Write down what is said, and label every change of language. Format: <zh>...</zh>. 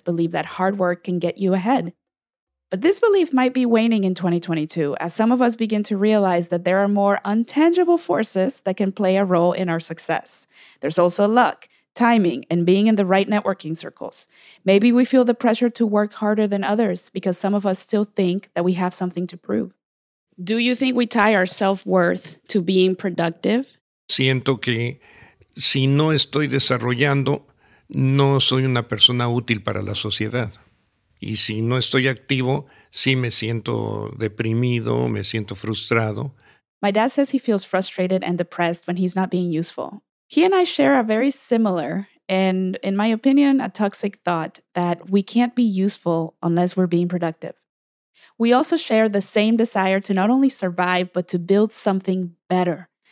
<en>believe that hard work can get you ahead. But this belief might be waning in 2022 as some of us begin to realize that there are more untangible forces that can play a role in our success. There's also luck, timing, and being in the right networking circles. Maybe we feel the pressure to work harder than others because some of us still think that we have something to prove. Do you think we tie our self-worth to being productive?</en> <es>Siento que si no estoy desarrollando, no soy una persona útil para la sociedad. Y si no estoy activo, sí me siento deprimido, me siento frustrado.</es> <en>My dad says he feels frustrated and depressed when he's not being useful. He and I share a very similar and, in my opinion, a toxic thought that we can't be useful unless we're being productive. We also share the same desire to not only survive, but to build something better.</en>